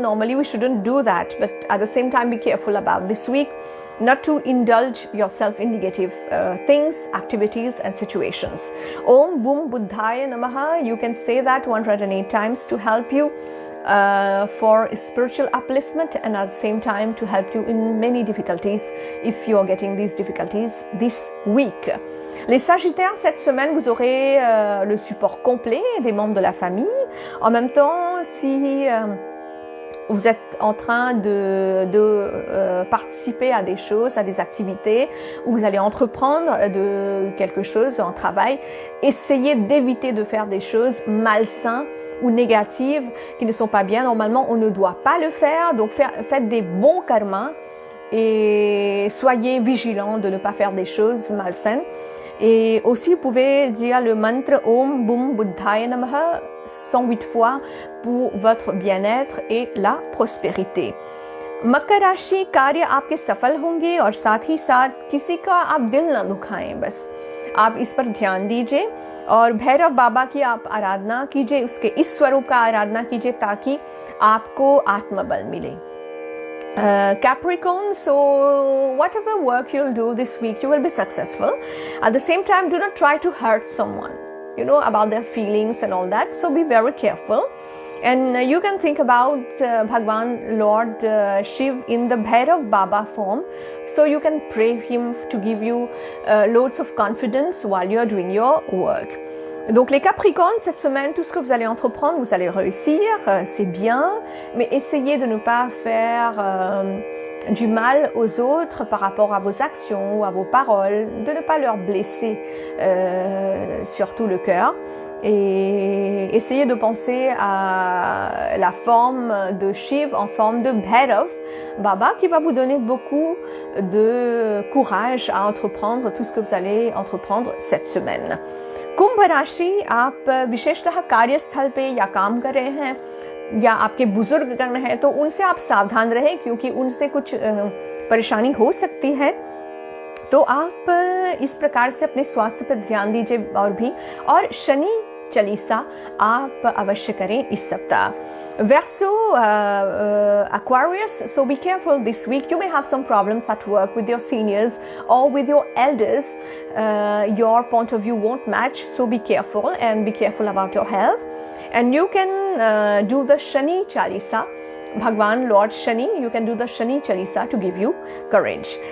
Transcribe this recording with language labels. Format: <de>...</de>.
<en>Normally we shouldn't do that, but at the same time be careful about this week not to indulge yourself in negative things, activities and situations. Om Bum Buddhaya Namaha, you can say that 108 times to help you for spiritual upliftment, and at the same time to help you in many difficulties if you are getting these difficulties this week.</en> <fr>Les Sagittaires, cette semaine, vous aurez le support complet des membres de la famille. En même temps, si vous êtes en train de participer à des choses, à des activités, où vous allez entreprendre de quelque chose, un travail, essayez d'éviter de faire des choses malsaines ou négatives qui ne sont pas bien. Normalement, on ne doit pas le faire, donc faites des bons karmas et soyez vigilants de ne pas faire des choses malsaines. Et aussi, vous pouvez dire le mantra Om Bum Buddhaya Namaha 108 fois pour votre bien-être et la prospérité.</fr> <hi>मकर राशि, कार्य आपके सफल होंगे और साथ ही साथ किसी का आप दिल न दुखाएं, बस आप इस पर ध्यान दीजिए और भैरव बाबा की आप आराधना कीजिए, उसके इस स्वरूप का आराधना कीजिए ताकि आपको आत्मबल मिले.</hi> <en>Capricorn, so whatever work you'll do this week, you will be successful. At the same time, do not try to hurt someone, about their feelings and all that. So be very careful. And you can think about Bhagwan Lord Shiv in the Bhairav Baba form. So you can pray him to give you loads of confidence while you're doing your work.</en> <fr>Donc les Capricornes, cette semaine, tout ce que vous allez entreprendre, vous allez réussir, c'est bien, mais essayez de ne pas faire du mal aux autres par rapport à vos actions ou à vos paroles, de ne pas leur blesser surtout le cœur. Et essayez de penser à la forme de Shiv en forme de Bhairav, Baba, qui va vous donner beaucoup de courage à entreprendre tout ce que vous allez entreprendre cette semaine.</fr> <hi>कुंभ राशि, आप विशेषतः कार्यस्थल पे या काम कर रहे हैं या आपके बुजुर्ग गण हैं तो उनसे आप सावधान रहें, क्योंकि उनसे कुछ परेशानी हो सकती है। तो आप इस प्रकार से अपने स्वास्थ्य पर ध्यान दीजिए और शनि चालीसा आप अवश्य करें इस सप्ताह।</hi> <en>Verso, Aquarius, so be careful this week. You may have some problems at work with your seniors or with your elders. Your point of view won't match, so be careful and be careful about your health. And you can do the Shani Chalisa. Bhagwan, Lord Shani, you can do the Shani Chalisa to give you courage.</en>